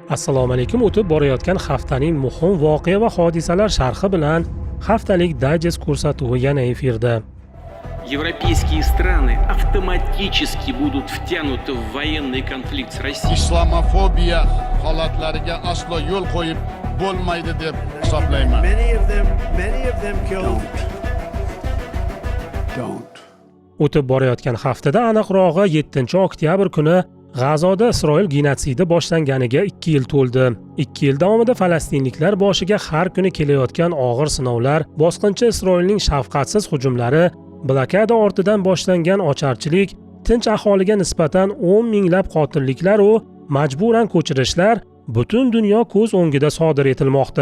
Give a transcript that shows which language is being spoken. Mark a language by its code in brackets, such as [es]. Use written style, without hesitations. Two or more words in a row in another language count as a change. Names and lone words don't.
[uz] Assalomu alaykum. O'tib borayotgan haftaning muhim voqea va hodisalar sharhi bilan haftalik dayjest ko'rsatuvi yana efirda. [ru] Европейские страны автоматически будут втянуты в военный конфликт с Россией. [uz] Islamofobiya holatlariga aslo yo'l qo'yib bo'lmaydi deb hisoblayman. [en] Many of them killed. Don't. [uz] O'tib borayotgan haftada, aniqrog'i 7-oktyabr kuni G'azoda Isroil genotsidi boshlanganiga 2 yil to'ldi. 2 yil davomida falastinliklar boshiga har kuni kelayotgan og'ir sinovlar, bosqinchi Isroilning shafqatsiz hujumlari, blokada ortidan boshlangan ocharchilik, tinch aholiga nisbatan 10 minglab qotilliklar va majburan ko'chirishlar butun dunyo ko'z o'ngida sodir etilmoqda.